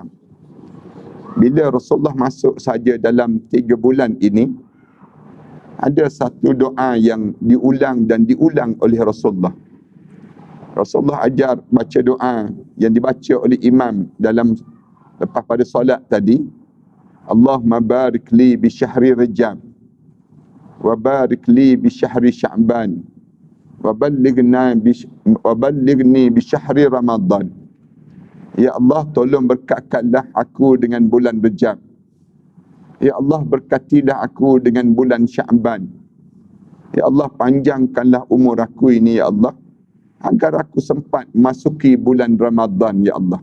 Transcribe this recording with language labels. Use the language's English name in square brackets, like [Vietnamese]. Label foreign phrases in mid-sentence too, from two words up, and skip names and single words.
[Malay] Bila Rasulullah masuk saja dalam 3 bulan ini, ada satu doa yang diulang dan diulang oleh Rasulullah. Rasulullah ajar baca doa yang dibaca oleh imam dalam lepas pada solat tadi. [Arabic] اللهم بارك لي بشهر رجب وبارك لي بشهر شعبان وبلغني بشهر رمضان [Malay] Ya Allah, tolong berkatkanlah aku dengan bulan Rejab. Ya Allah, berkatilah aku dengan bulan Sya'ban. Ya Allah, panjangkanlah umur aku ini, ya Allah, agar aku sempat masuki bulan Ramadan, ya Allah.